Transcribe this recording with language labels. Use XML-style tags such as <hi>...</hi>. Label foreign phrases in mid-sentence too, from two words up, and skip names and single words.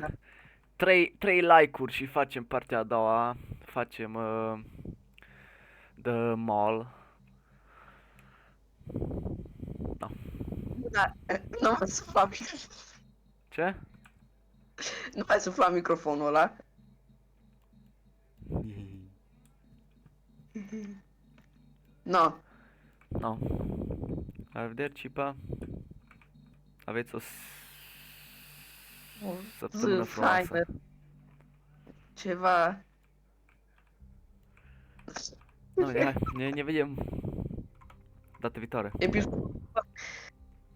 <ro>3 like-uri și facem partea a doua. Facem The Mall. Da. Da, nu mai sufla Ce? nu mai sufla microfonul ăla. No. No. Arrivederci, pa. Aveți o săptămână Zi frumoasă. faină. Ceva. No, hai, ne vedem data viitoare. Episod.</ro>